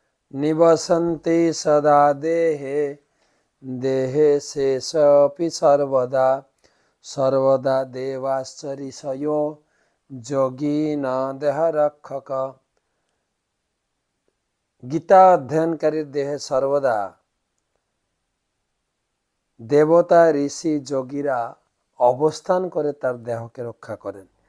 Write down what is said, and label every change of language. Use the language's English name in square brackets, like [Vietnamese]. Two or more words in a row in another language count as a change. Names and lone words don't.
[Sanskrit] निवसन्ति सदा देहे देहे शेषोऽपि सर्वदा सर्वदा देवाश्च ऋषयो যোগীন দেহ রক্ষক। [Bangla] গীতা অধ্যয়নকারীর দেহে সর্বদা দেবতা ঋষি যোগীরা অবস্থান করে তার দেহকে রক্ষা করেন।